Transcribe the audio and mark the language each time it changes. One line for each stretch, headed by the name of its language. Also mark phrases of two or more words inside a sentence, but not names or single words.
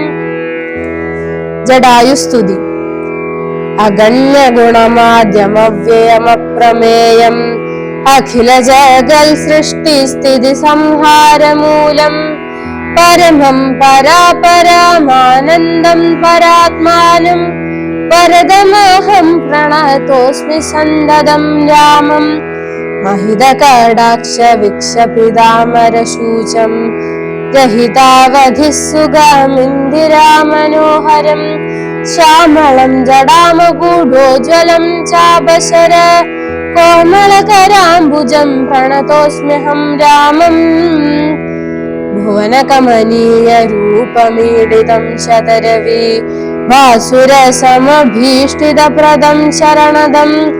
Sanskrit: ജടായുസ്തുതി. അഗണ്യ ഗുണമാദ്യമവ്യയമപ്രമേയം അഖില ജഗൽ സൃഷ്ടി സ്ഥിതി സംഹാരമൂലം പരമം പരാപരമാനന്ദം പരാത്മാനം വരദമഹം പ്രണതോസ്മി സന്തതം രാമം महिदकटाक्ष विक्षपितामरशूचं रहितावधिसुगमिन्दिरामनोहरं श्यामलं जडामगूढोज्ज्वलं चापशर कोमलकराम्बुजं प्रणतोऽस्म्यहं रामम् भुवनकमनीयरूपमीडितं शतरवि भासुरसमभीष्टितप्रदं शरणदं